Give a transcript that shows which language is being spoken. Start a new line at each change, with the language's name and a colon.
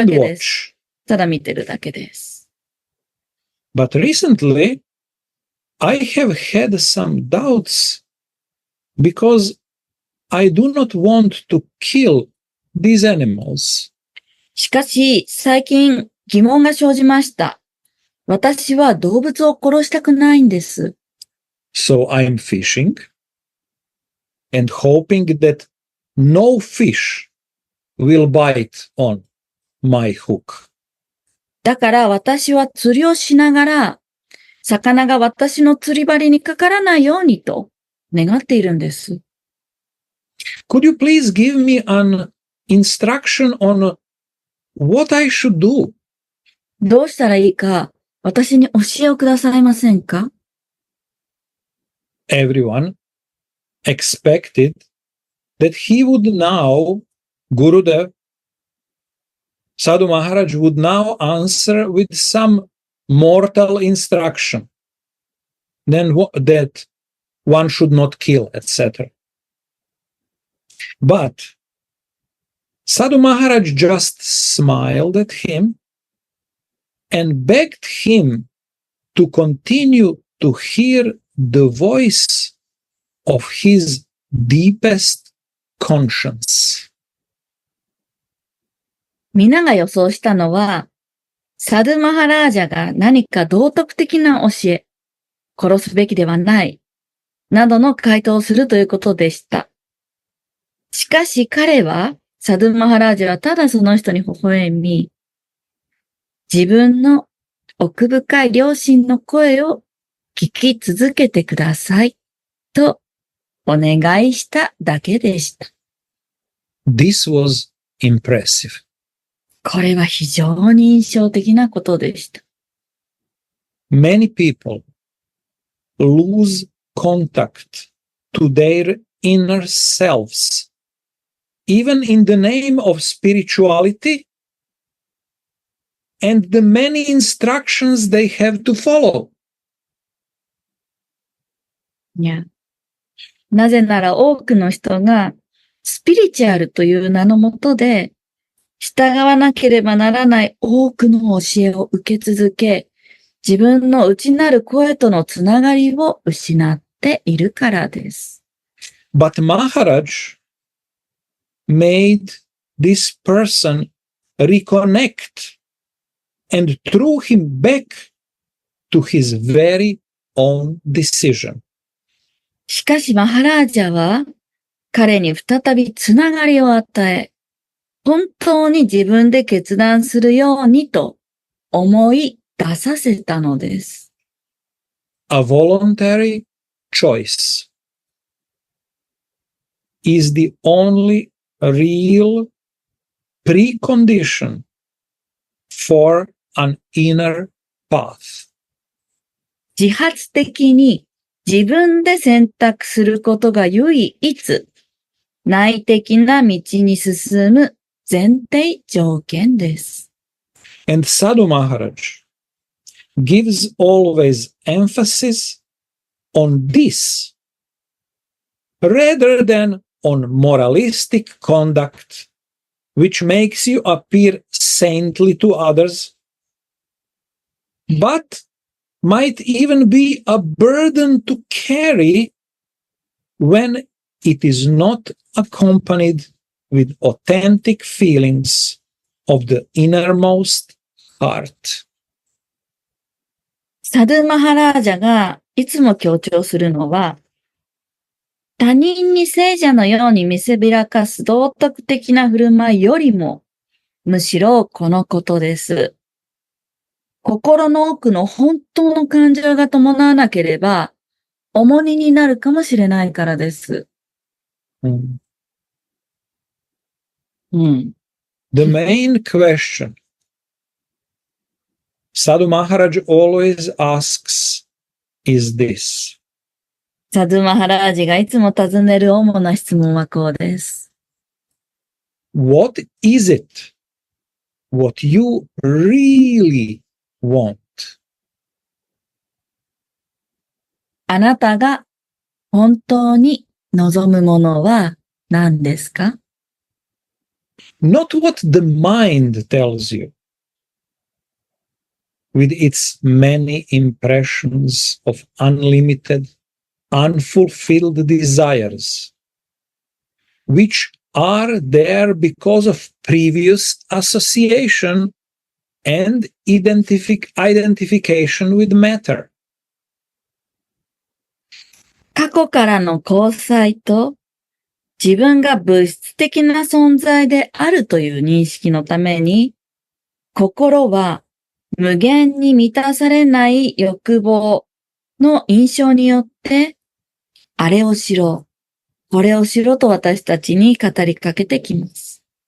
English: and
Japanese: けです。
English: watch.
Japanese: ただ見てるだけです。
English: But recently, I have had some doubts because I do not want to kill these animals.
Japanese: しかし、最近疑問が生じました。私は動物を殺したくないんです。
English: So I'm fishing and hoping that no fish will bite on my hook.
Japanese: だから私は釣りをしながら、魚が私の釣り針にかからないようにと願っているんです。
English: Could you please give me an instruction on what I should do?
Japanese: どうしたらいいか、私に教えをくださいませんか？
English: Everyone expected that he would now, Gurudev, Sadhu Maharaj would now answer with some mortal instruction. Then that one should not kill, etc. But Sadhu Maharaj just smiled at him and begged him to continue to hear the voice of his deepest conscience.
Japanese: 皆が予想したのは、サドゥマハラージャが何か道徳的な教え、殺すべきではない、などの回答をするということでした。しかし彼は、サドゥマハラージャはただその人に微笑み、自分の奥深い良心の声を聞き続けてください、とお願いしただけでした。
English: This was impressive.
Japanese: これは非常に印象的なことでした。
English: Many people lose contact to their inner selves, even in the name of spirituality and the many instructions they have to follow.
Japanese: いや、なぜなら多くの人がスピリチュアルという名のもとで従わなければならない多くの教えを受け続け、自分の内なる声とのつながりを失っているからです。
English: But Maharaj made this person reconnect and threw him back to his very own decision.
Japanese: しかしマハラージャは彼に再びつながりを与え、本当に自分で決断するようにと思い出させたのです。
English: A voluntary choice is the only real precondition for an inner path.
Japanese: 自発的に自分で選択することが唯一内的な道に進む前提条件です。
English: And Sadhu Maharaj gives always emphasis on this rather than on moralistic conduct, which makes you appear saintly to others, but might even be a burden to carry when it is not accompanied with authentic feelings of the innermost heart.
Japanese: サドゥマハラージャがいつも強調するのは、他人に聖者のように見せびらかす道徳的な振る舞いよりも、むしろこのことです。心の奥の本当の感情が伴わなければ、重荷になるかもしれないからです。
English: The main question Sadhu Maharaj always asks is this.
Japanese: サドゥマハラージがいつも尋ねる主な質問はこうです。
English: What is it? What you really want?
Japanese: あなたが本当に望むものは何ですか？
English: Not what the mind tells you, with its many impressions of unlimited, unfulfilled desires, which are there because of previous association and identification with matter.
Japanese: 過去からの交際と自分が物質的な存在であるという認識のために、心は無限に満たされない欲望の印象によって、あれをしろ、これをしろと私たちに語りかけてきます。